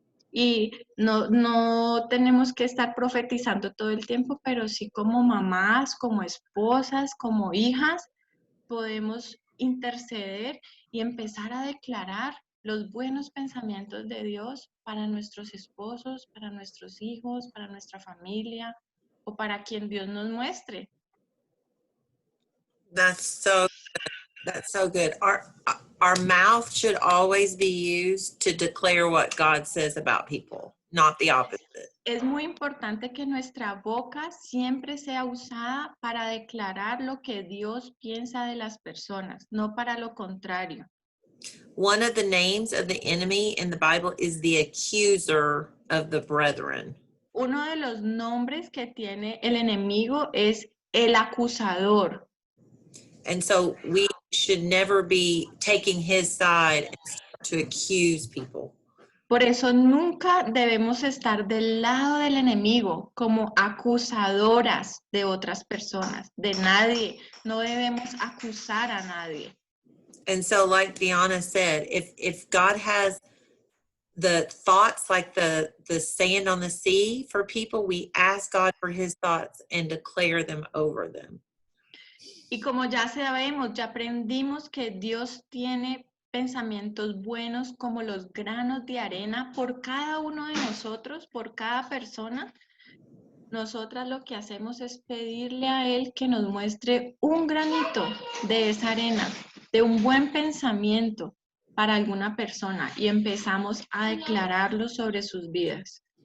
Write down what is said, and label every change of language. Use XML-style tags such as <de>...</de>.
<es>Y no tenemos que estar profetizando todo el tiempo, pero sí como mamás, como esposas, como hijas, podemos interceder y empezar a declarar los buenos pensamientos de Dios para nuestros esposos, para nuestros hijos, para nuestra familia o para quien Dios nos muestre.</es> <en>That's so good. Our mouth should always be used to declare what God says about people. not the opposite.</en> <es>Es muy importante que nuestra boca siempre sea usada para declarar lo que Dios piensa de las personas, no para lo contrario.</es> <en>One of the names of the enemy in the Bible is the accuser of the brethren.</en> <es>Uno de los nombres que tiene el enemigo es el acusador.</es> <en>And so we should never be taking his side and start to accuse people.</en> <es>Por eso nunca debemos estar del lado del enemigo como acusadoras de otras personas, de nadie. No debemos acusar a nadie.</es> <en>And so like Diana said, if God has the thoughts like the sand on the sea for people, we ask God for his thoughts and declare them over them.</en> <es>Y como ya sabemos, ya aprendimos que Dios tiene pensamientos buenos como los granos de arena por cada uno de nosotros, por cada persona. Nosotras lo que hacemos es pedirle a Él que nos muestre un granito de esa arena, de un buen pensamiento para alguna persona y empezamos a declararlo sobre sus vidas.</es>